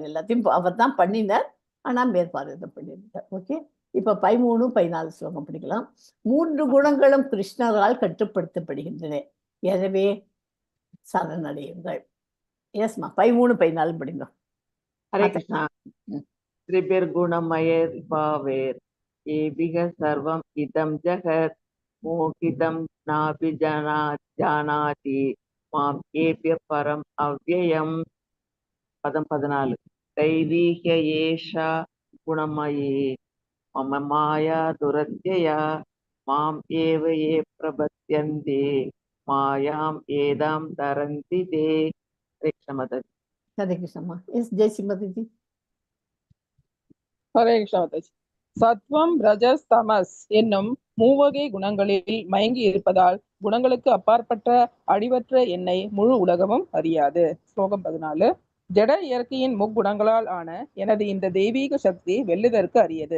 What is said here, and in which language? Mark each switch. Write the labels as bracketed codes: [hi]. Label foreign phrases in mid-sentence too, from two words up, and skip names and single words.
[ta] எல்லாத்தையும் அவர் தான் பண்ணினார், ஆனால் மேற்பார்வை தான் பண்ணியிருந்தார். ஓகே, இப்போ 13, 14 ஸ்லோகம் படிக்கலாம். 3 குணங்களும் கிருஷ்ணரால் கட்டுப்படுத்தப்படுகின்றன, எனவே சரணடையுங்கள். எஸ்மா, 13, 14 படிங்க. [sa] हरे कृष्ण. त्रिभिर्गुणमयैर् भावैर् एभिः सर्वम् इदं जगत् मोहितं नापि जानाति मां एभ्यः परम् अव्ययम्. 14 दैवीह्य एषा गुणमयी मम माया दुरत्यया माम् एव ये प्रपद्यन्ते मायाम् एदां तरन्ति ते. हरे कृष्ण माताजी. हरे कृष्ण. [ta] எஸ் ஜெயசி மாதாஜி. [sa] हरे कृष्ण माताजी. [ta] சத்வம் ரஜஸ் தமஸ் என்னும் 3 வகை குணங்களில் மயங்கி இருப்பதால் குணங்களுக்கு அப்பாற்பட்ட அழிவற்ற என்னை முழு உலகமும் அறியாது. ஸ்லோகம் 14. ஜட இயற்கையின் முக்குணங்களால் ஆன எனது இந்த தெய்வீக சக்தி வெல்லுதற்கு அரியது.